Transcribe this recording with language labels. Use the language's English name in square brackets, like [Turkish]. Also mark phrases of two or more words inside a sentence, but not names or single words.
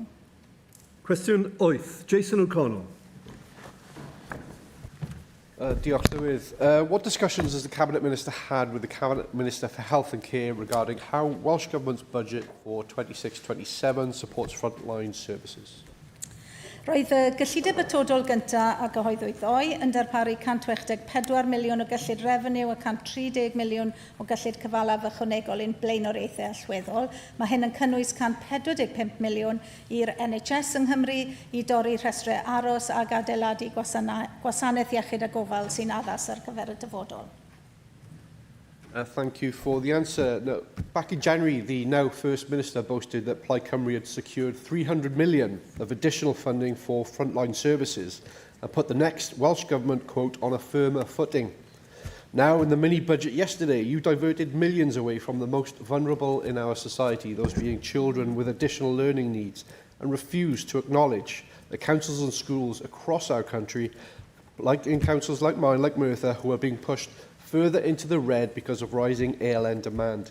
[English] Question 8, Jason O'Connell. [Welsh] Diolch, Llywydd. [English] What discussions has the Cabinet Minister had with the Cabinet Minister for Health and Care regarding how Welsh Government's budget for 26-27 supports frontline services? [Welsh] Roedd y gyllideb atodol gyntaf a gyhoeddwyd ddoe yn darparu 164 miliwn o gyllid refeniw a 130 miliwn o gyllid cyfalaf ychwanegol i'n blaenoriaethau allweddol. Mae hyn yn cynnwys 145 miliwn i'r NHS yng Nghymru i dorri rhestrau aros ag adeiladu gwasanaeth iechyd a gofal sy'n addas ar gyfer y dyfodol. [English] Thank you for the answer. No, back in January, the now First Minister boasted that Plaid Cymru had secured 300 million of additional funding for frontline services and put the next Welsh Government, quote, on a firmer footing. Now, in the mini-budget yesterday, you diverted millions away from the most vulnerable in our society, those being children with additional learning needs, and refused to acknowledge that councils and schools across our country, like in councils like mine, like Merthyr, who are being pushed further into the red because of rising ALN demand.